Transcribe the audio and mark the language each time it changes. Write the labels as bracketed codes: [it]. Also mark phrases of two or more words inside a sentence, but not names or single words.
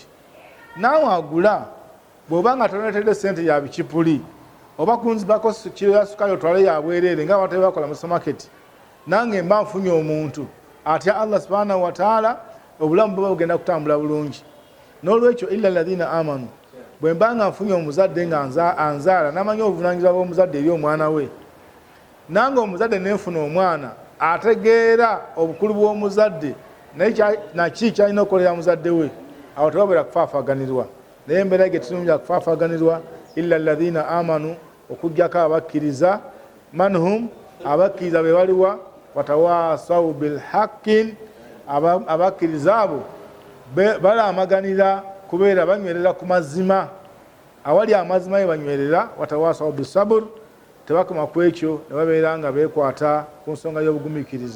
[lg] Naawe agula bw'oba nga toneetedde ssente ya bikipuli oba kunzibako kilo ya sukaali otwale ya bwereere nga abantu bakola mu sumaketi, nange mba nfunye omuntu atya [ar] الله سبحانه وتعالى, [lg] obulamu buba bugenda kutambula bulungi. N'olwekyo [ar] إلا الذين آمنوا, [lg] bwe mba nga nfunye omuzadde nga anzaala n'amanya obuvunaanyizibwa bw'omuzadde eri omwana we, nange omuzadde nenfuna omwana ategeera obukulu bw'omuzadde naki kyalina okukolera muzadde we, awo tebabeera kufaafaganirwa. Naye embeera ge tulumya kufaafaganirwa [ar] إلا الذين آمنوا, [lg] okuggyako abakkiriza, manhum, abakkiriza be baliwa, [ar] وتواصوا بالحق, [lg] abakkiriza abo balamaganira kubeera banywerera ku mazima, awali amazima ye banywerera, [ar] وتواصوا بالصبر, [lg] tebakoma ku ekyo ne babeera nga beekwata ku nsonga y'obugumiikiriza.